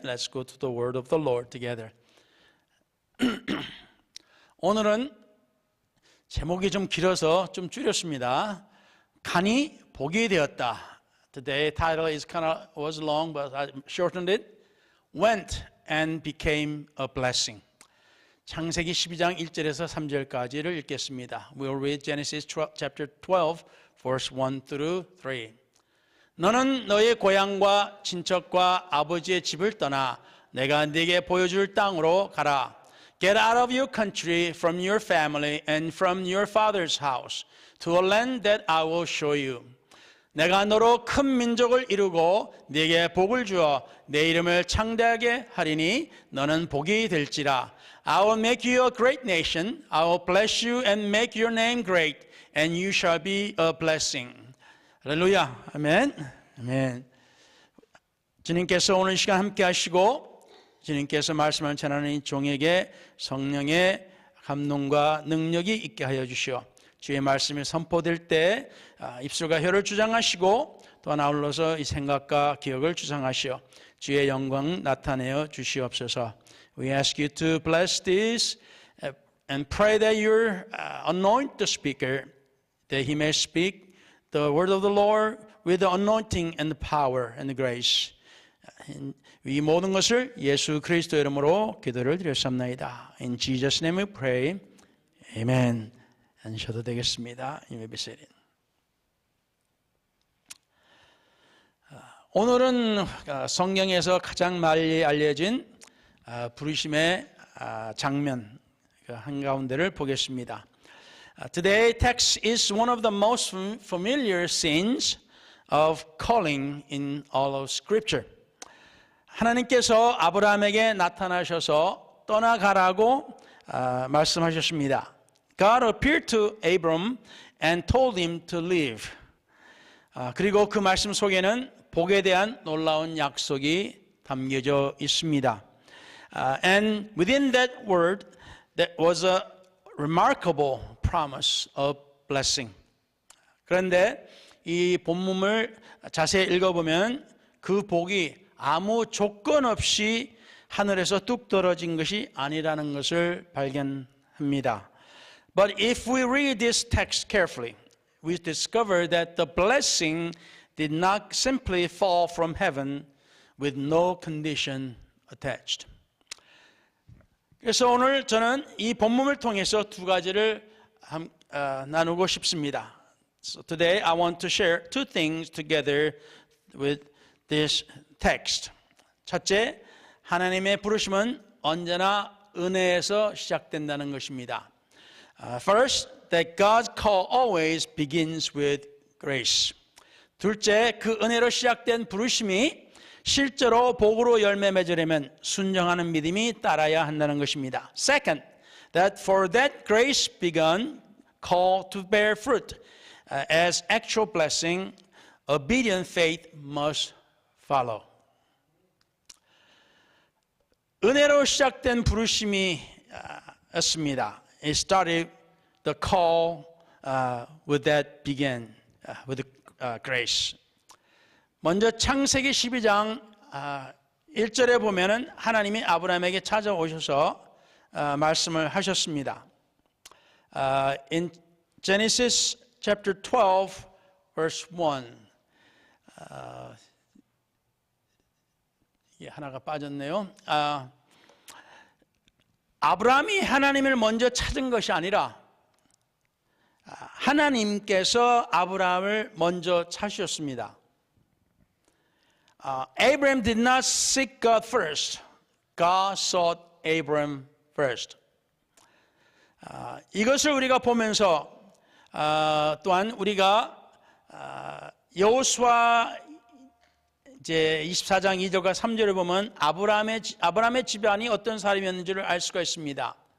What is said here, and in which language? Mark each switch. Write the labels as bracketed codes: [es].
[en] Let's go to the word of the Lord together. [ko] 오늘은 제목이 좀 길어서 좀 줄였습니다. 간이 복이 되었다. [en] Today title is was long, but I shortened it. Went and became a blessing. [ko] 창세기 12장 1절에서 3절까지를 읽겠습니다. [en] We'll read Genesis chapter 12, verse 1 through 3. [ko] 너는 너의 고향과 친척과 아버지의 집을 떠나 내가 네게 보여줄 땅으로 가라. [en] Get out of your country, from your family, and from your father's house, to a land that I will show you. [ko] 내가 너로 큰 민족을 이루고 네게 복을 주어 내 이름을 창대하게 하리니 너는 복이 될지라. [en] I will make you a great nation. I will bless you and make your name great, and you shall be a blessing. [ko] 할렐루야. 아멘. 아멘. 주님께서 오늘 시간 함께 하시고 주님께서 말씀을 전하는 이 종에게 성령의 감동과 능력이 있게 하여 주시오. 주의 말씀이 선포될 때 입술과 혀를 주장하시고 또 하나 아울러서 이 생각과 기억을 주장하시오. 주의 영광 나타내어 주시옵소서. [en] We ask you to bless this and pray that you anoint the speaker, that he may speak the word of the Lord with the anointing and the power and the grace. [ko] 이 모든 것을 예수 그리스도 이름으로 기도를 드렸습니다. [en] In Jesus' name we pray. Amen. [ko] 앉으셔도 되겠습니다. [en] You may be seated. [ko] 오늘은 성경에서 가장 많이 알려진 부르심의 장면 한가운데를 보겠습니다. [en] Today's text is one of the most familiar scenes of calling in all of Scripture. [ko] 하나님께서 아브라함에게 나타나셔서 떠나가라고 말씀하셨습니다. [en] God appeared to Abram and told him to leave. [ko] 그리고 그 말씀 속에는 복에 대한 놀라운 약속이 담겨져 있습니다. [en] And within that word, there was a remarkable promise of blessing. [ko] 그런데 이 본문을 자세히 읽어보면 그 복이 아무 조건 없이 하늘에서 뚝 떨어진 것이 아니라는 것을 발견합니다. [en] But if we read this text carefully, we discover that the blessing did not simply fall from heaven with no condition attached. [ko] 그래서 오늘 저는 이 본문을 통해서 두 가지를 나누고 싶습니다. [en] So today I want to share two things together with this text. [ko] 첫째, 하나님의 부르심은 언제나 은혜에서 시작된다는 것입니다. [en] First, that God's call always begins with grace. [ko] 둘째, 그 은혜로 시작된 부르심이 실제로 복으로 열매 맺으려면 순종하는 믿음이 따라야 한다는 것입니다. [en] Second, that for that grace begun call to bear fruit as actual blessing, obedient faith must follow. [ko] 은혜로 시작된 부르심이 었습니다. [en] It started the call with that began with grace. [ko] 먼저 창세기 12장 1절에 보면은 하나님이 아브라함에게 찾아오셔서 말씀을 하셨습니다. [en] In Genesis chapter 12 verse 1. [ko] 하나가 빠졌네요. 아브라함이 하나님을 먼저 찾은 것이 아니라 하나님께서 아브라함을 먼저 찾으셨습니다. [en] Abraham did not seek God first. God sought Abraham first. [ko] 이것을 우리가 보면서 또한 우리가 여호수아 이제 24장 2절과 3절을 보면 아브라함의 집안이 어떤 사람이었는지를 알 수가 있습니다.